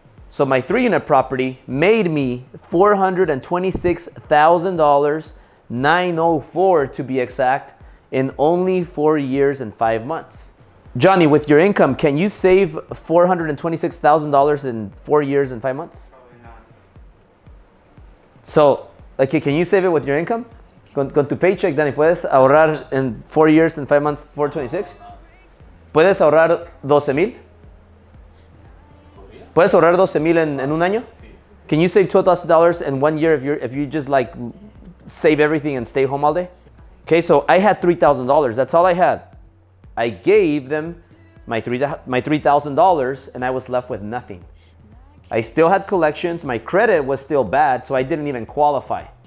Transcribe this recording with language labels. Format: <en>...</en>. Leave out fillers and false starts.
<en>So my 3-unit property made me $426,000, 904 to be exact, in only 4 years and 5 months. Johnny, with your income, can you save $426,000 in 4 years and 5 months? So, okay, can you save it with your income?</en> <es>Con tu paycheck, Danny, ¿puedes ahorrar en 4 years and 5 months 426? ¿Puedes ahorrar 12,000? ¿Puedes ahorrar 12,000 en un año?</es> <en>Can you save $12,000 in 1 year if you just like save everything and stay home all day? Okay, so I had $3,000. That's all I had. I gave them my $3,000 and I was left with nothing. I still had collections. My credit was still bad, so I didn't even qualify.</en>